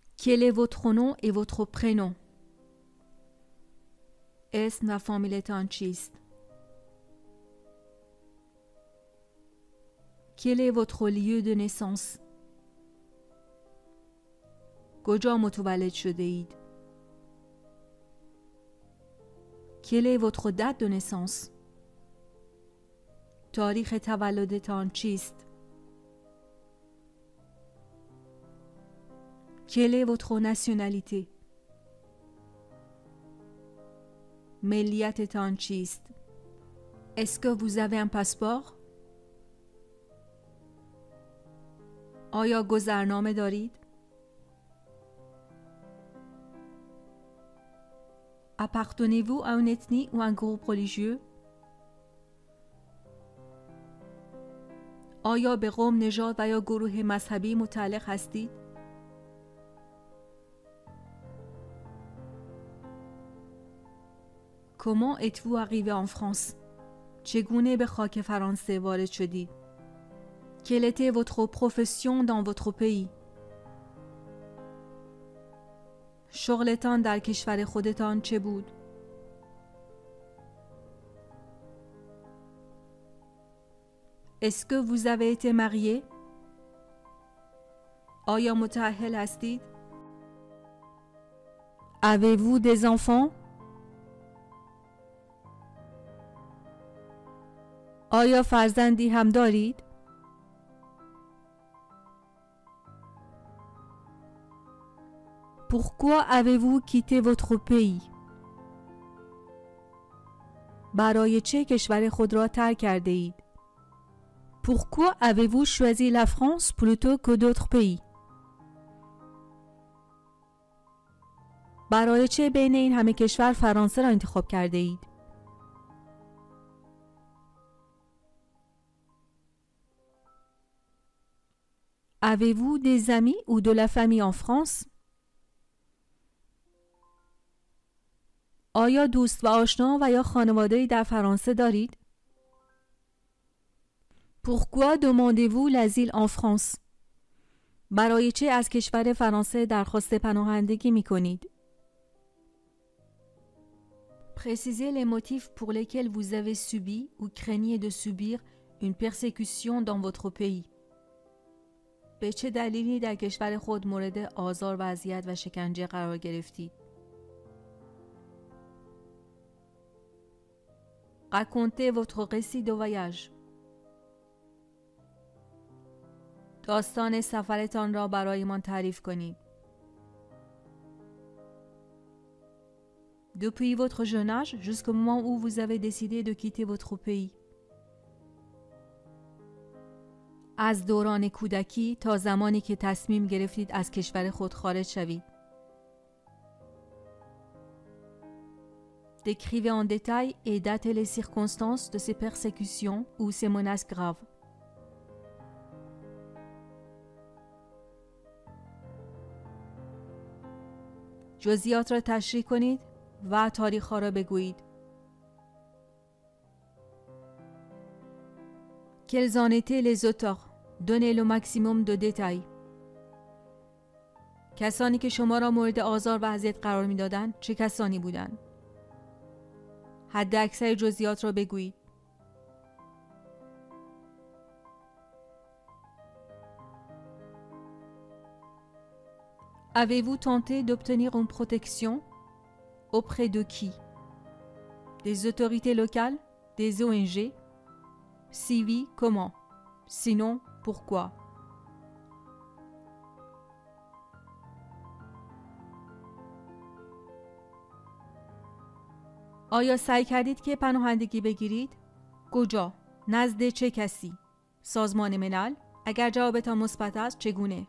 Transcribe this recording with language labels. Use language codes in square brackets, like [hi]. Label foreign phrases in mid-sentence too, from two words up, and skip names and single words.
[fr] Quel est votre nom et votre prénom؟ [fa] اسم و فامیلتان چیست؟ [fr] Quel est votre lieu de naissance؟ [fa] کجا متولد شده اید؟ [fr] Quelle est votre date de naissance؟ [fa] تاریخ تولدتان چیست؟ [fr] Quelle est votre nationalité؟ [fa] ملیتتان چیست؟ [fr] Est-ce que vous avez un passeport؟ [fa] آیا گذرنامه دارید؟ [fr] Appartenez-vous à une ethnie ou un groupe religieux؟ [fa] آیا به قوم، نژاد و یا گروه مذهبی متعلق هستید؟ [fr] Comment êtes-vous arrivé en France؟ [fa] چگونه به خاک فرانسه وارد شدید؟ [fr] Quelle était votre profession dans votre pays؟ [fa] شغلتان در کشور خودتان چه بود؟ [fr] Est-ce que vous avez été marié؟ [fa] آیا متأهل هستید؟ [fr] Avez-vous des enfants؟ [fa] آیا فرزندی هم دارید؟ [fr] Pourquoi avez-vous quitté votre pays؟ [fa] برای چه کشور خود را ترک کرده اید؟ [fr] Pourquoi avez-vous choisi la France plutôt que d'autres pays؟ [fa] برای چه بین این همه کشور فرانسه را انتخاب کرده اید؟ [fr] Avez-vous des amis ou de la famille en France؟ [fa] آیا دوست و آشنا و یا خانواده‌ای در فرانسه دارید؟ [fr] Pourquoi demandez-vous l'asile en France؟ [fa] برای چه از کشور فرانسه درخواست پناهندگی می کنید؟ [fr] Précisez les motifs pour lesquels vous avez subi ou craignez de subir une persécution dans votre pays. [fa] به چه دلیلی در کشور خود مورد آزار و اذیت و شکنجه قرار گرفتید؟ [fr] Racontez votre récit de voyage. [fa] داستان سفرتان را برایمان تعریف کنید. [fr] Depuis votre jeune âge jusqu'au moment où vous avez décidé de quitter votre pays. [fa] از دوران کودکی تا زمانی که تصمیم گرفتید از کشور خود خارج شوید. [fr] Décrivez en détail et datez les circonstances de ces persécutions ou ces menaces graves. [fa] جزئیات را تشریح کنید و تاریخ‌ها را بگویید. [fr] Quels en étaient les auteurs? Donnez le maximum de détails. [fa] کسانی که شما را مورد آزار و اذیت قرار می‌دادند چه کسانی بودند؟ حد اکثر جزئیات را بگویید. [fr] Avez-vous tenté d'obtenir une protection? Auprès de qui? Des autorités locales? Des ONG? Si oui, comment? Sinon, pourquoi? [fa] آیا سعی کردید که پناهندگی بگیرید؟ کجا؟ نزد چه کسی؟ سازمان ملل؟ اگر جوابتان مثبت است چگونه؟